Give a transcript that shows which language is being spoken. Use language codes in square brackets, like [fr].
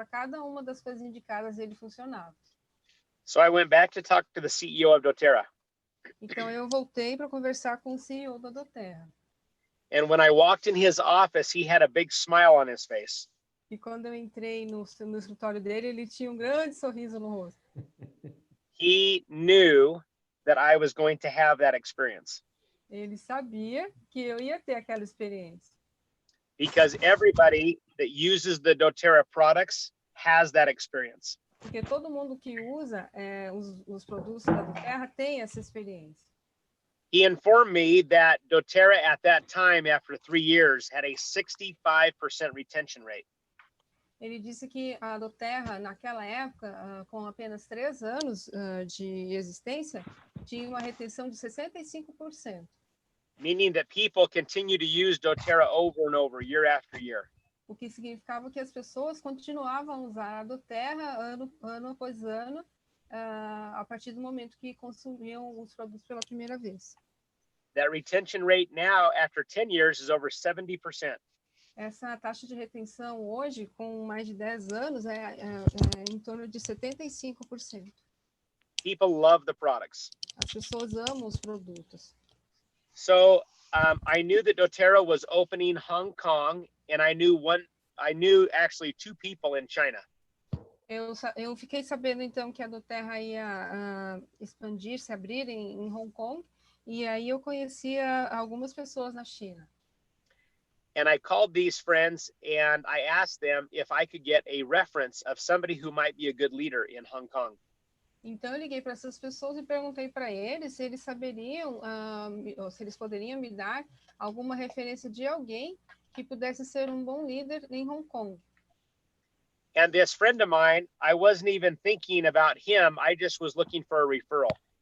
[pt] Para cada uma das coisas indicadas, ele funcionava. [en] So I went back to talk to the CEO of Doterra. [pt] Então, eu voltei para conversar com o CEO da Doterra. [en] And when I walked in his office, he had a big smile on his face. [pt] E quando eu entrei no escritório dele, ele tinha um grande sorriso no rosto. [en] He knew that I was going to have that experience. [pt] Ele sabia que eu ia ter aquela experiência. [en] Because everybody that uses the Doterra products has that experience. [pt] Porque todo mundo que usa os produtos da Doterra tem essa experiência. [en] He informed me that Doterra at that time, after 3 years, had a 65% retention rate. [pt] Ele disse que a Doterra, naquela época, com apenas 3 anos de existência, tinha uma retenção de 65%. [en] Meaning that people continue to use Doterra over and over, year after year. [pt] O que significava que as pessoas continuavam a usar a Doterra ano após ano, a partir do momento que consumiam os produtos pela primeira vez. [en] That retention rate now, after 10 years, is over 70%. [pt] Essa taxa de retenção hoje, com mais de 10 anos, é em torno de 75%. [en] People love the products. [pt] As pessoas amam os produtos. [en] So I knew that Doterra was opening Hong Kong, and I knew actually 2 people in China. [pt] Eu fiquei sabendo, então, que a Doterra ia expandir-se, abrir em Hong Kong, e aí eu conhecia algumas pessoas na China. [en] And I called these friends and I asked them if I could get a reference of somebody who might be a good leader in Hong Kong. [pt] Então eu liguei para essas pessoas e perguntei para eles se eles saberiam, ou se eles poderiam me dar alguma referência de alguém que pudesse ser um bom líder em Hong Kong. [en] And this friend of mine, I wasn't even thinking about him. I just was looking for a referral.